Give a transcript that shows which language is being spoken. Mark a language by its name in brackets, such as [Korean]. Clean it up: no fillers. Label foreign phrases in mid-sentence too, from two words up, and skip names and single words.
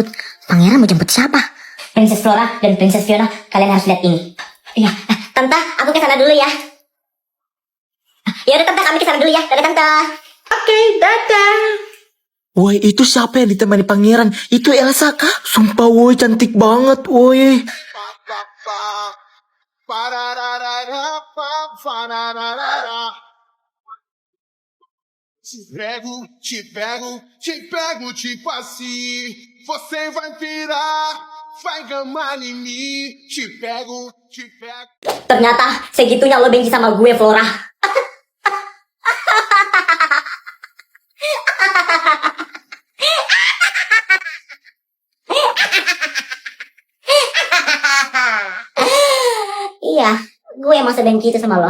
[Indonesian] Pangeran mau jemput siapa? Princess Flora dan Princess Fiona, kalian harus lihat ini. Iya, tante, aku ke sana dulu ya. Ya udah tante, kami ke sana dulu ya. Dadah tante. Oke, dadah. Woi, itu siapa yang ditemani pangeran? Itu Elsa kah? Sumpah woi, cantik banget woi. [Portuguese] Te pego tipo assim. Você vai pirar, vai gamar em mim. Te pego. [Indonesian] Ternyata segitunya lo benci sama gue, Flora. Iya, gue emang sebenci itu sama lo.